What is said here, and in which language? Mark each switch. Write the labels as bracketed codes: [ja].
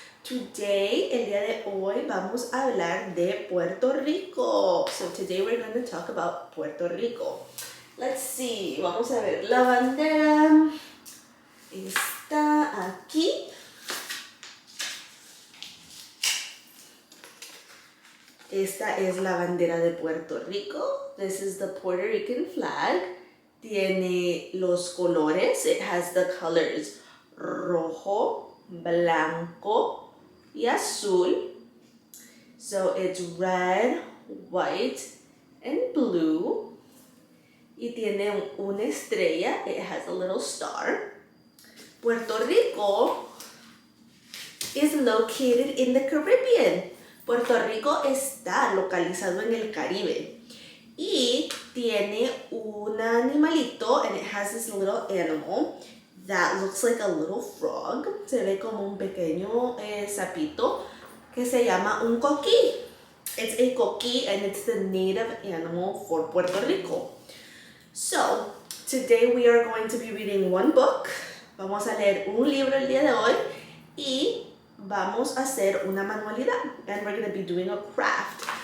[en] Today, [es] el día de hoy, vamos a hablar de Puerto Rico. [en] So today we're going to talk about Puerto Rico. Let's see, [es] vamos a ver, la bandera está aquí. Esta es la bandera de Puerto Rico. [en] This is the Puerto Rican flag. [es] Tiene los colores. [en] It has the colors [es] rojo, blanco, y azul. [en] So it's red, white, and blue. [es] Y tiene una estrella. [en] It has a little star. Puerto Rico is located in the Caribbean. [es] Puerto Rico está localizado en el Caribe y tiene un animalito, [en] and it has this little animal that looks like a little frog. [es] Se ve como un pequeño sapito que se llama un coquí. [en] It's a coquí and it's the native animal for Puerto Rico. So, today we are going to be reading one book. [es] Vamos a leer un libro el día de hoy y vamos a hacer una manualidad, [en] and we're going to be doing a craft.